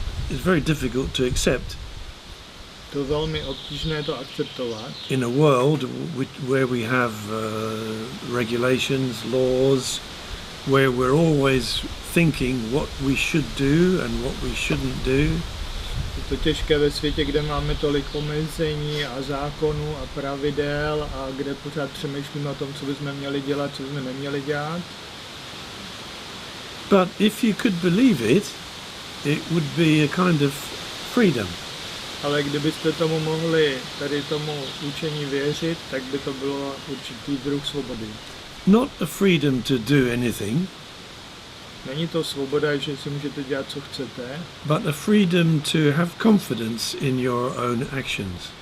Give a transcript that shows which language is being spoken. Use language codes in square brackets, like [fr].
[en] It's very difficult to accept [cs] To je velmi obtížné to akceptovat. [en] in a world where we have regulations, laws, where we're always thinking what we should do and what we shouldn't do. [cs] Je to těžké ve světě, kde máme tolik omezení a zákonů a pravidel a kde pořád přemýšlíme o tom, co bychom měli dělat, co bychom neměli dělat. [en] But if you could believe it, it would be a kind of freedom. [cs] Ale kdybyste tomu mohli, tady tomu učení věřit, tak by to bylo určitý druh svobody. [en] Not a freedom to do anything, [cs] Není to svoboda, že si můžete dělat, co chcete, [en] but a freedom to have confidence in your own actions.